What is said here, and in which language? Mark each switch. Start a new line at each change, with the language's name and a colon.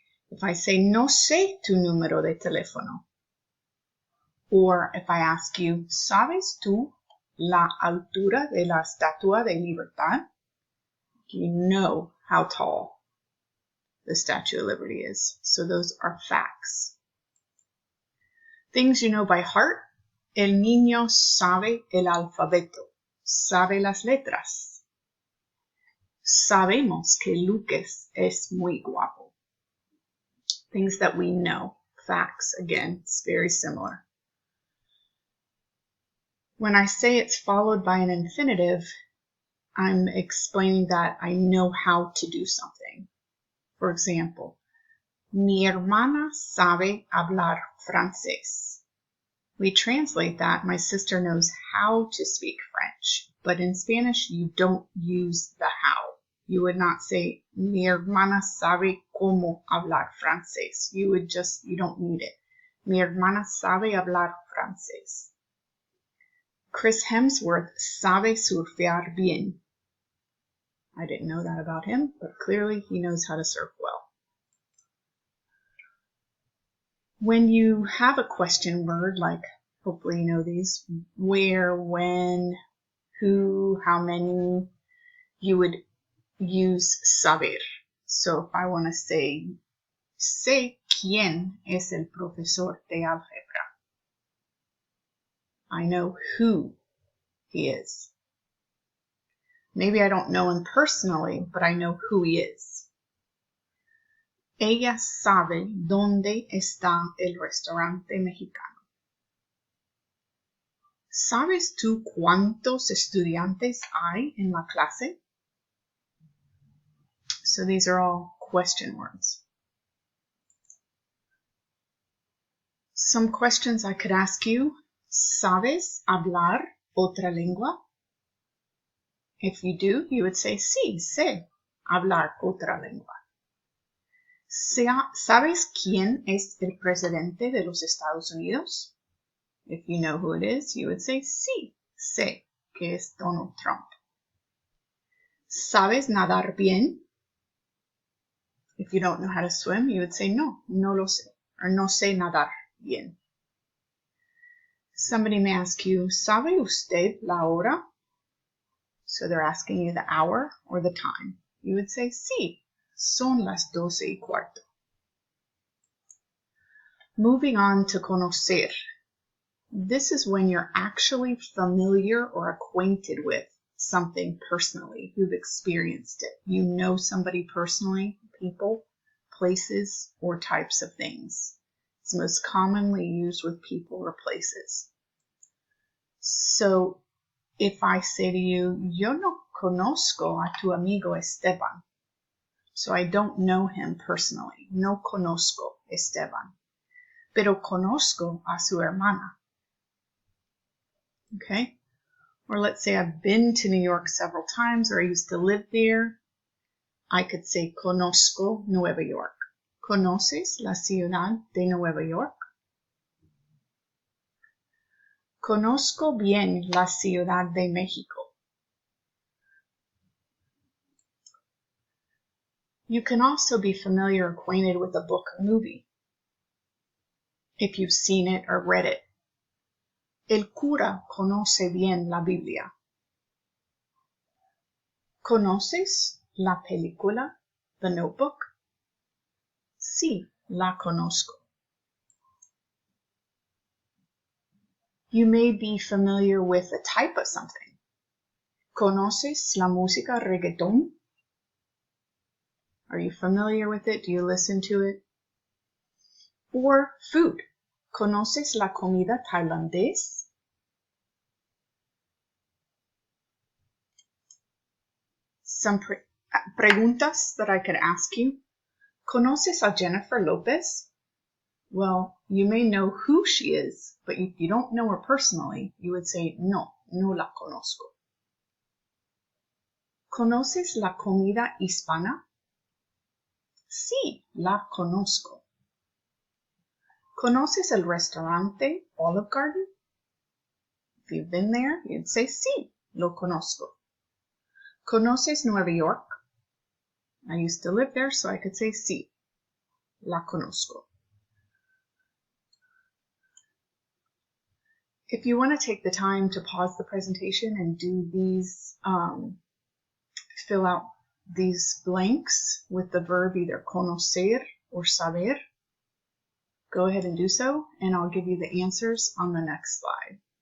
English: If I say
Spanish: no sé tu número de teléfono,
English: or if I ask you,
Spanish: ¿sabes tú la altura de la Estatua de Libertad?
English: You know how tall the Statue of Liberty is. So those are facts. Things you know by heart.
Spanish: El niño sabe el alfabeto. Sabe las letras. Sabemos que Lucas es muy guapo.
English: Things that we know. Facts, again, it's very similar. When I say it's followed by an infinitive, I'm explaining that I know how to do something. For example,
Spanish: mi hermana sabe hablar francés.
English: We translate that, my sister knows how to speak French. But in Spanish, you don't use the how. You would not say,
Spanish: mi hermana sabe cómo hablar francés.
English: You don't need it.
Spanish: Mi hermana sabe hablar francés. Chris Hemsworth sabe surfear bien.
English: I didn't know that about him, but clearly he knows how to surf well. When you have a question word, like hopefully you know these, where, when, who, how many, you would use saber. So if I want to say,
Spanish: sé quién es el profesor de álgebra.
English: I know who he is. Maybe I don't know him personally, but I know who he is.
Spanish: Ella sabe dónde está el restaurante mexicano. ¿Sabes tú cuántos estudiantes hay en la clase?
English: So these are all question words. Some questions I could ask you.
Spanish: ¿Sabes hablar otra lengua?
English: If you do, you would say,
Spanish: sí, sé hablar otra lengua. ¿Sabes quién es el presidente de los Estados Unidos?
English: If you know who it is, you would say,
Spanish: sí, sé que es Donald Trump. ¿Sabes nadar bien?
English: If you don't know how to swim, you would say,
Spanish: no, no lo sé,
English: or
Spanish: no sé nadar bien.
English: Somebody may ask you,
Spanish: ¿sabe usted la hora?
English: So they're asking you the hour or the time. You would say,
Spanish: sí, son las 12:15.
English: Moving on to conocer. This is when you're actually familiar or acquainted with something personally. You've experienced it. You know somebody personally, people, places, or types of things. It's most commonly used with people or places. So if I say to you,
Spanish: yo no conozco a tu amigo Esteban.
English: So I don't know him personally.
Spanish: No conozco Esteban. Pero conozco a su hermana.
English: Okay? Or let's say I've been to New York several times, or I used to live there. I could say
Spanish: conozco Nueva York. ¿Conoces la ciudad de Nueva York? Conozco bien la Ciudad de México.
English: You can also be familiar or acquainted with a book or movie if you've seen it or read it.
Spanish: El cura conoce bien la Biblia. ¿Conoces la película, The Notebook? Sí, la conozco.
English: You may be familiar with a type of something.
Spanish: ¿Conoces la música reggaeton?
English: Are you familiar with it? Do you listen to it? Or food.
Spanish: ¿Conoces la comida tailandés?
English: Some preguntas that I could ask you.
Spanish: ¿Conoces a Jennifer Lopez?
English: Well, you may know who she is, but if you don't know her personally, you would say,
Spanish: no, no la conozco. ¿Conoces la comida hispana? Sí, la conozco. ¿Conoces el restaurante Olive Garden?
English: If you've been there, you'd say,
Spanish: sí, lo conozco. ¿Conoces Nueva York?
English: I used to live there, so I could say,
Spanish: sí, la conozco.
English: If you want to take the time to pause the presentation and do these, fill out these blanks with the verb either conocer or saber, go ahead and do so, and I'll give you the answers on the next slide.